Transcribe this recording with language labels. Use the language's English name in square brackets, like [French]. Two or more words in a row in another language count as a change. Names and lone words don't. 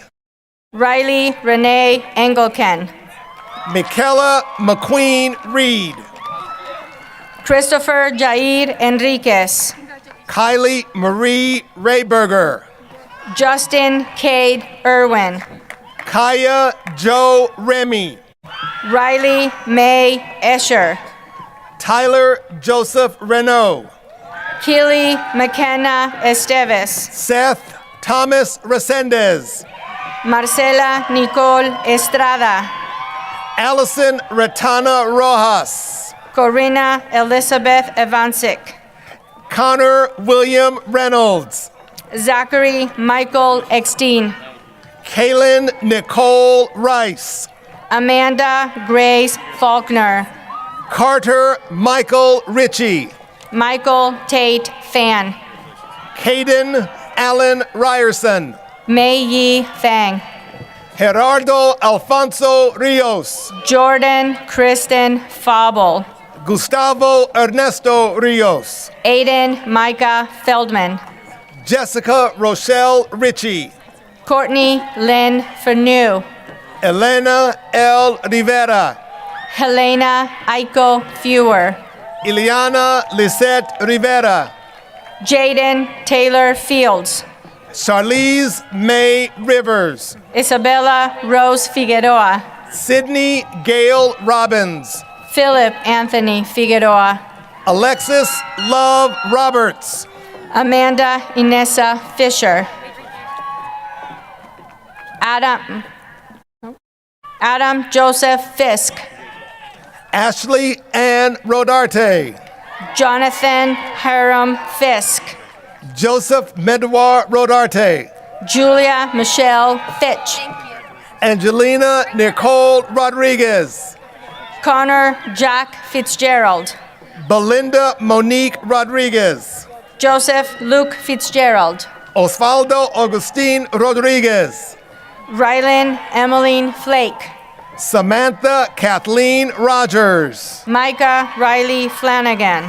[English] Riley Renee Engelken. Michaela McQueen Reed. Christopher Jair Enriquez. Kylie Marie Rayberger. Justin Cade Irwin. Kaya Joe Remy. Riley May Escher. Tyler Joseph Renault. Keely McKenna Esteves. Seth Thomas Resendez. Marcela Nicole Estrada. Allison Retana Rojas. Corina Elizabeth Evancic. Connor William Reynolds. Zachary Michael Eckstein. Kaylin Nicole Rice. Amanda Grace Faulkner. Carter Michael Ritchie. Michael Tate Fan. Caden Allen Ryerson. Mei Yi Fang. Gerardo Alfonso Rios. Jordan Kristen Fabel. Gustavo Ernesto Rios. Aiden Micah Feldman. Jessica Rochelle Ritchie. Courtney Lynn Fernew. Elena L. Rivera. Helena Aiko Fewer. Ileana Lisette Rivera. Jaden Taylor Fields. Charlize May Rivers. Isabella Rose Figueroa. Sydney Gail Robbins. Philip Anthony Figueroa. Alexis Love Roberts. Amanda Inessa Fisher. Adam Joseph Fisk. Ashley Ann Rodarte. Jonathan Hiram Fisk. Joseph Medwar Rodarte. Julia Michelle Fitch. Angelina Nicole Rodriguez. Connor Jack Fitzgerald. Belinda Monique Rodriguez. Joseph Luke Fitzgerald. Osvaldo Augustine Rodriguez. Rylan Emmeline Flake. Samantha Kathleen Rogers. Micah Riley Flanagan.